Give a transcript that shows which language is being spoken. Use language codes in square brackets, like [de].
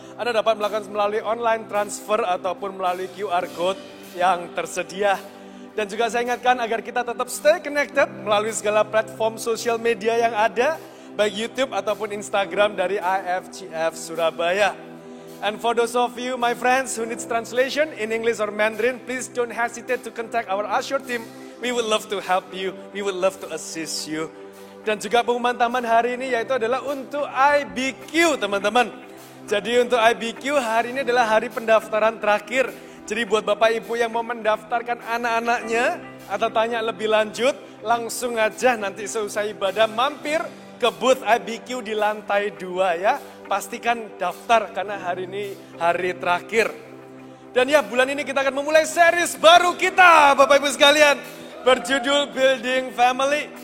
[id] Anda dapat melakukan melalui online transfer ataupun melalui QR Code yang tersedia. Dan juga saya ingatkan agar kita tetap [en] stay connected [id] melalui segala platform sosial media yang ada, baik YouTube ataupun Instagram dari IFGF Surabaya. [en] And for those of you, my friends, who needs translation in English or Mandarin, please don't hesitate to contact our Usher team. We would love to help you, we would love to assist you. [id] Dan juga pengumuman taman hari ini yaitu adalah untuk IBQ teman-teman. Jadi untuk IBQ hari ini adalah hari pendaftaran terakhir. Jadi buat Bapak Ibu yang mau mendaftarkan anak-anaknya atau tanya lebih lanjut, langsung aja nanti seusai ibadah mampir ke booth IBQ di lantai 2 ya. Pastikan daftar karena hari ini hari terakhir. Dan ya bulan ini kita akan memulai series baru kita Bapak Ibu sekalian. Berjudul Building Family.